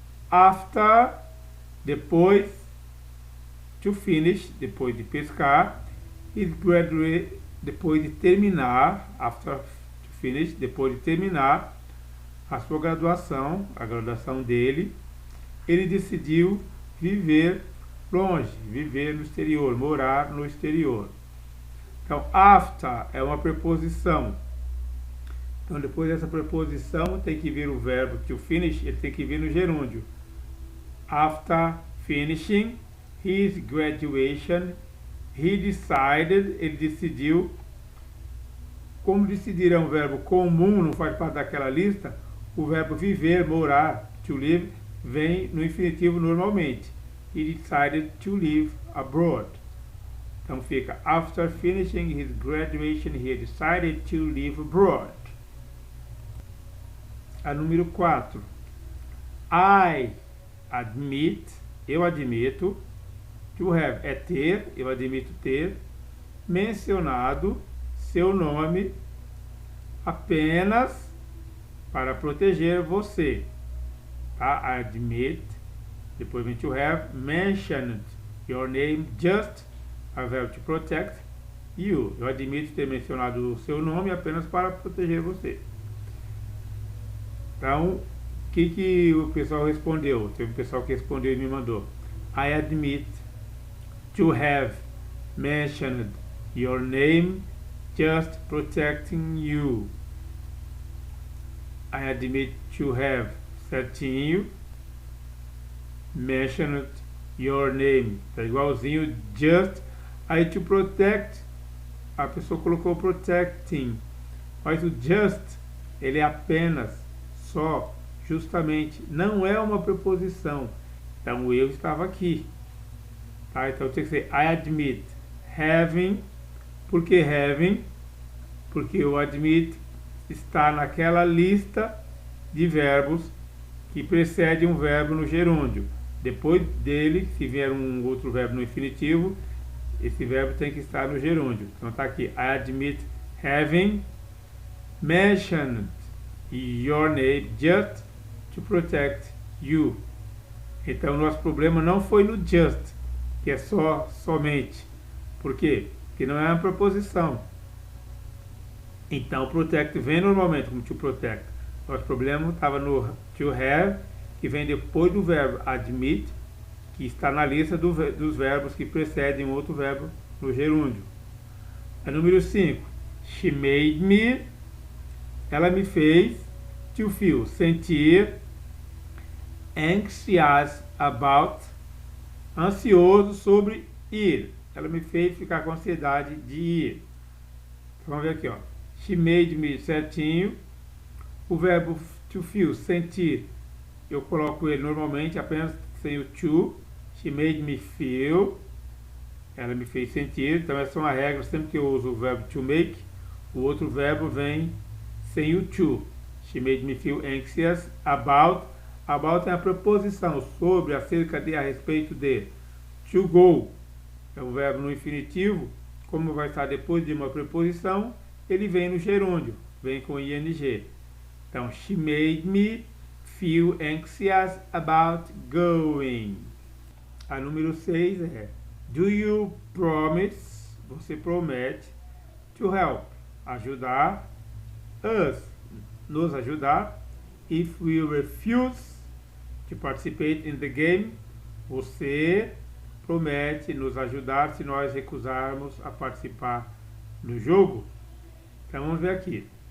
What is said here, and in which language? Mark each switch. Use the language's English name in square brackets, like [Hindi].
[Portuguese] After, depois, to finish, depois de pescar, e graduate, depois de terminar, [English] after to finish, [Portuguese] depois de terminar a sua graduação, a graduação dele, ele decidiu viver longe, viver no exterior, morar no exterior. Então, after é uma preposição. Então, depois dessa preposição, tem que vir o verbo to finish, ele tem que vir no gerúndio. [English] After finishing his graduation, he decided, [Portuguese] ele decidiu. Como decidir é um verbo comum, não faz parte daquela lista, o verbo viver, morar, to live, vem no infinitivo normalmente. [English] He decided to live abroad. [Portuguese] Então fica, [English] after finishing his graduation, he decided to live abroad. [Portuguese] A número 4. [English] I admit, [Portuguese] eu admito. To have é ter, eu admito ter. Mencionado seu nome apenas para proteger você. Tá? [English] I admit, depois vem to have, mentioned your name just, a verb to protect you. [Portuguese] Eu admito ter mencionado o seu nome apenas para proteger você. Então, o que o pessoal respondeu? Teve um pessoal que respondeu e me mandou. [English] I admit to have mentioned your name just protecting you. I admit to have, [Portuguese] certinho, [English] mentioned your name. [Portuguese] Tá igualzinho, just. Aí to protect, a pessoa colocou protecting. Mas o just, ele é apenas, só, justamente, não é uma preposição. Então o erro estava aqui. Tá? Então tem que ser [English] I admit having. [Portuguese] Por que having? Porque o admit está naquela lista de verbos que precede um verbo no gerúndio. Depois dele, se vier um outro verbo no infinitivo, esse verbo tem que estar no gerúndio. Então está aqui, [English] I admit having mentioned your name just to protect you. [Portuguese] Então o nosso problema não foi no just, que é somente. Por quê? Porque não é uma preposição. Então protect vem normalmente como to protect. Nosso problema estava no to have, que vem depois do verbo admit, que está na lista dos verbos que precedem um outro verbo no gerúndio. A número 5. [English] She made me. [Portuguese] Ela me fez to feel, sentir, [English] anxious about, [Portuguese] ansioso sobre ir. Ela me fez ficar com ansiedade de ir. Vamos ver aqui, ó. [English] She made me [Portuguese] certinho. O verbo to feel, sentir, eu coloco ele normalmente apenas sem o to. [English] She made me feel. [Portuguese] Ela me fez sentir. Então essa é uma regra. Sempre que eu uso o verbo to make, o outro verbo vem sem o to. [English] She made me feel anxious about. [Portuguese] About é a preposição sobre, acerca de, a respeito de. To go é o verbo no infinitivo. Como vai estar depois de uma preposição, ele vem no gerúndio, vem com ing. Então, [English] she made me feel anxious about going. [Portuguese] A número 6 é [English] do you promise, [Portuguese] você promete, to help, ajudar, us, nos ajudar, [English] if we refuse to participate in the game, [Portuguese] você promete nos ajudar se nós recusarmos a participar no jogo. Então vamos ver aqui.